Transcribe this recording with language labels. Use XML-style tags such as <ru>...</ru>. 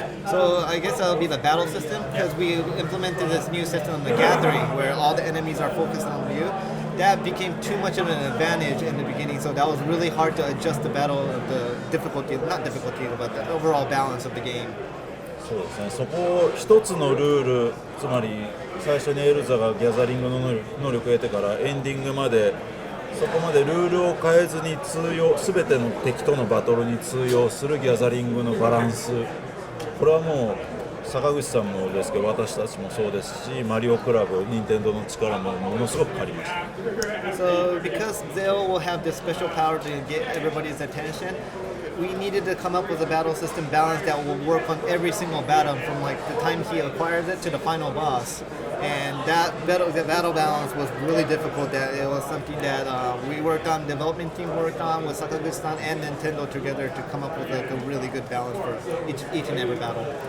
<en>So I guess that'll be the battle system, because we implemented this new system, the gathering, where all the enemies are focused on you. That became too much of an advantage in the beginning, so that was really hard to adjust the difficulty, but the overall balance of the game.</en> <ja>そうですね、そこを一つのルール、つまり最初にエルザがギャザリングの能力を得てからエンディングまでそこまでルールを変えずに全ての敵とのバトルに通用するギャザリングのバランス、これはもう坂口さんもですけど私たちもそうですし、マリオクラブ、任天堂の力もものすごく借りました。</ja> <en>So because Zale will have this special power to get everybody's attention, we needed to come up with a battle system balance that will work on every single battle from like the time he acquires it to the final boss. And the battle balance was really difficult. That it was something that we worked on, development team worked on with Sakaguchi-san and Nintendo together to come up with like a really good balance for each and every battle.</en>